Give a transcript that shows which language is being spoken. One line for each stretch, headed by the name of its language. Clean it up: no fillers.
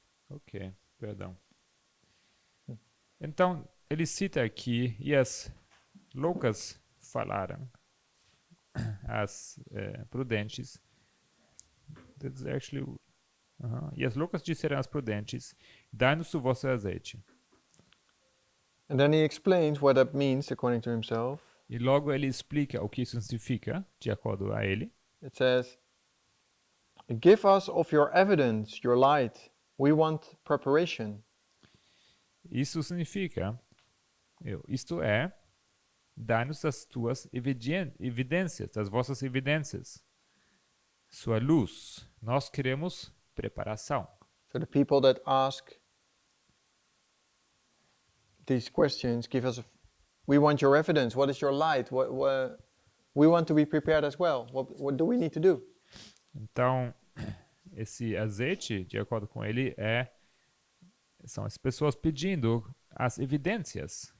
Portuguese: Ok, perdão. Então, ele cita aqui, e as loucas falaram, as prudentes,
English: that's actually,
Portuguese: e as loucas disseram às prudentes, dai-nos o vosso azeite.
English: And then he explains what that means according to himself.
Portuguese: E logo ele explica o que isso significa, de acordo a ele.
English: It says, "Give us of your evidence, your light. We want preparation."
Portuguese: Isso significa, isto é, dai-nos as tuas evidências, as vossas evidências, sua luz. Nós queremos preparação.
English: So the people that ask these questions give us we want your evidence. What is your light? We want to be prepared as well. What do we need to do?
Portuguese: Então, esse azeite, de acordo com ele, são as pessoas pedindo as evidências.